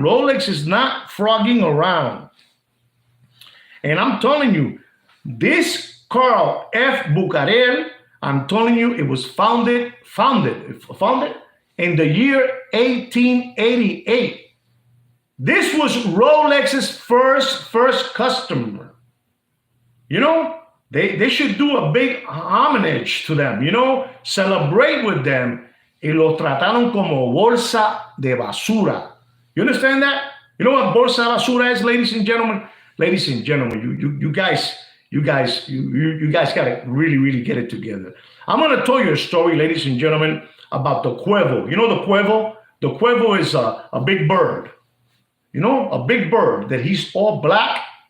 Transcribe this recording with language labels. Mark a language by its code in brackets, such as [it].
[en] Rolex is not frogging around. And I'm telling you, this Carl F Bucherer, I'm telling you, it was founded in the year 1888. This was Rolex's first customer. You know, they should do a big homage to them, you know, celebrate with them. [es] Y lo trataron como bolsa de basura. [en] You understand that? You know what [es] bolsa de basura [en] is, ladies and gentlemen? Ladies and gentlemen, you guys gotta really get it together. I'm gonna tell you a story, ladies and gentlemen, about the Cuervo. You know the Cuervo? The Cuervo is a big bird. You know, a big bird that he's all black.